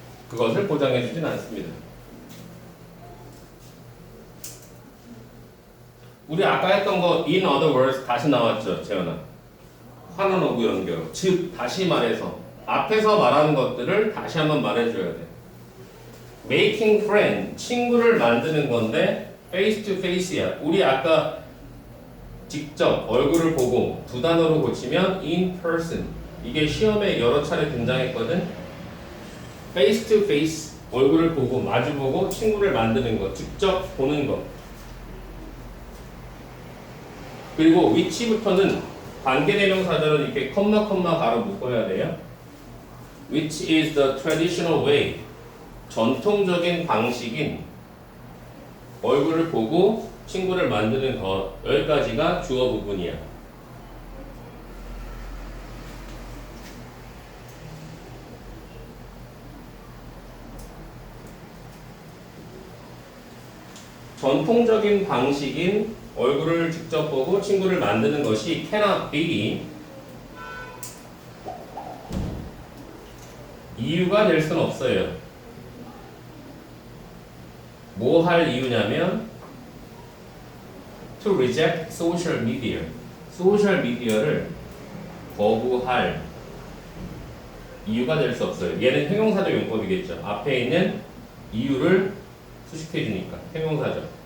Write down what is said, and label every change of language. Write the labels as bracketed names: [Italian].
[Korean] 그것을 보장해 주진 않습니다. 우리 아까 했던 거 [English] in other words [Korean] 다시 나왔죠, 재현아. 환원 오구 연결. 즉 다시 말해서 앞에서 말하는 것들을 다시 한번 말해줘야 돼. [English] making friend, [Korean] 친구를 만드는 건데 [English] face to face [Korean] 야. 우리 아까 직접 얼굴을 보고 두 단어로 고치면 [English] in person. [Korean] 이게 시험에 여러 차례 등장했거든. [English] face to face, [Korean] 얼굴을 보고 마주보고 친구를 만드는 것, 직접 보는 것. 그리고 which부터는 관계대명사절은 이렇게 컴마 가로 묶어야 돼요. [English] Which is the traditional way. [Korean] 전통적인 방식인 얼굴을 보고 친구를 만드는 것. 여기까지가 주어 부분이야. 전통적인 방식인 얼굴을 직접 보고 친구를 만드는 것이 [English] cannot be [Korean] 이유가 될 수는 없어요. 뭐 할 이유냐면 [English] to reject social media. [Korean] 소셜 미디어를 거부할 이유가 될 수 없어요. 얘는 형용사적 용법이겠죠. 앞에 있는 이유를 수식해 주니까 형용사죠.